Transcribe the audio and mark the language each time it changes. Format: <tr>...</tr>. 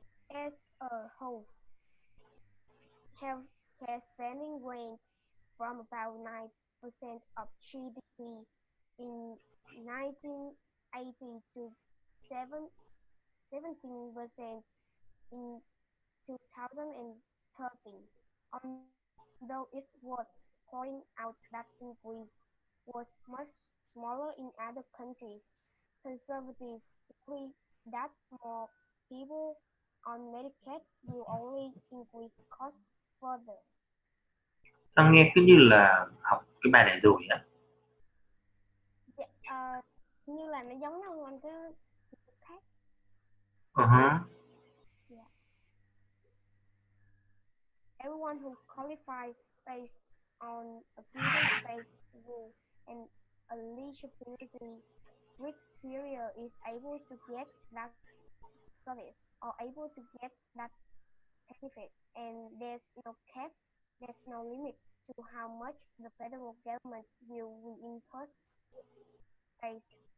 <en>As a whole, healthcare spending went from about 9% of GDP in 1980 to 17% in 2013, although it's worth pointing out that increase was much smaller in other countries. Conservatives believe that more people on Medicaid will only increase costs further.</en> <vi>Tao nghe cứ như là học cái bài này rồi á. Dạ, như là nó giống nhau anh cái khác. Uh-huh.</vi> <en>Yeah. Everyone who qualifies based on a given state rule and eligibility criteria is able to get that service or able to get that benefit, and there's no cap, there's no limit to how much the federal government will reimburse states.</en>